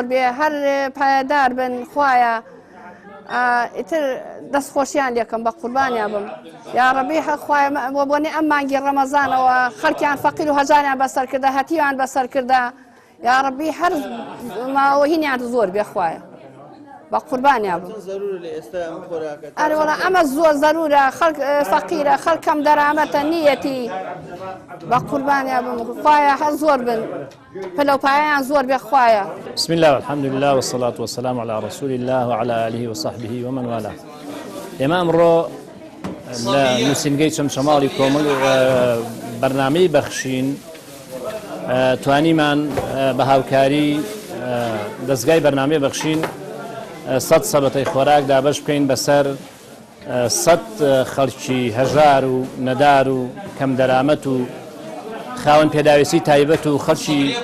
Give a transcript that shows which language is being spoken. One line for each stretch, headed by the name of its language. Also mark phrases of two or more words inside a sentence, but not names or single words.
Central Kurdish: بێ هەر پایدار بن خوایە ئیتر دەستخۆشییان لێکم بە قوربانیان بم
Arabic: یا ڕەبی
Central Kurdish: خوایە بۆنی ئەم مانگی ڕەمەزانەوە خەڵکیان فەقیر و هەژاریان بەسەر کردە هەتیوان بەسەر کردە
Arabic: یا ڕەبی
Central Kurdish: هەر ماوەهینیان زۆر بێ خوایە بە قوربانیان بم ئەرەوەڵا ئەمە زۆر زەرورە خەڵک فەقیرە خەڵکەم دەرامەتە نیەتی بە قوربانیان بم خوایە هەر زۆر بن پلەپایان زۆر بێ خوایە
Arabic: بسم الله والحمد لله والصلاة والسلام على رسول الله وعلى آله وصحبه ومن والاه
Central Kurdish: ئێمە ئەمڕۆ لە نووسینگەی چەمچەماڵی کۆمەڵ بەرنامەی بەخشین توانیمان بە هاوکاری دەستگای بەرنامەی بەخشین 100 سەبەتەی خۆراک دابەش بکەین بەسەر 100 خەڵکی هەژار و نەدار و کەم دەرامەت و خاوەن پێداویستی تایبەت و خەڵکی